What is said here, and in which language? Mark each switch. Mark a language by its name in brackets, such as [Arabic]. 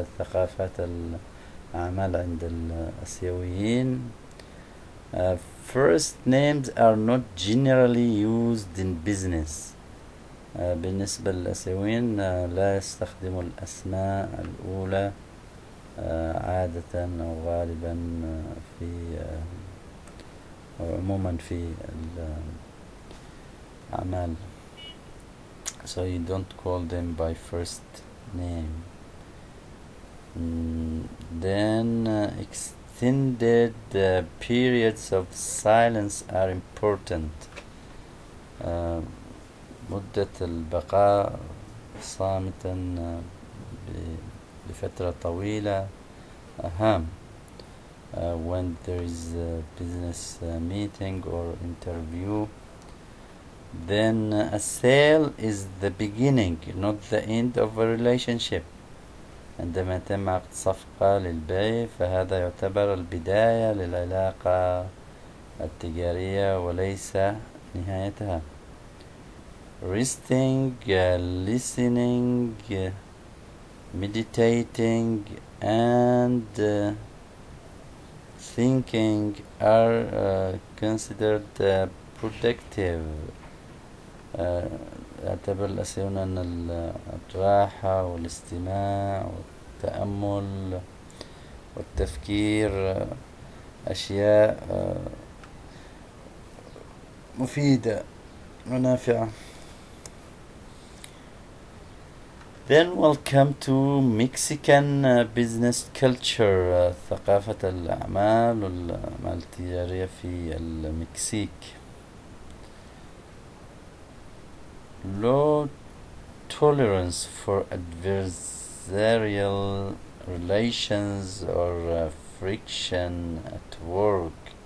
[Arabic] ثقافات الأعمال عند الآسيويين. [English] First names are not generally used in business. [Arabic] بالنسبة للآسيويين لا يستخدموا الأسماء الأولى عادة أو غالبا في أو عموما في الأعمال. [English] So you don't call them by first name. Then extended periods of silence are important. [Arabic] مدة البقاء صامتا لفترة طويلة أهم. [English] When there is a business meeting or interview, then a sale is the beginning, not the end of a relationship. [Arabic] عندما يتم عقد صفقة للبيع فهذا يعتبر البداية للعلاقة التجارية وليس نهايتها. [English] Resting, listening, meditating and thinking are considered productive. [Arabic] اعتبر الأسيون أن الراحة والاستماع والتأمل والتفكير أشياء مفيدة ونافعة. [English] Then we'll come to Mexican business culture, [Arabic] ثقافة الأعمال والأعمال التجارية في المكسيك. [English] Low tolerance for adversarial relations or friction at work.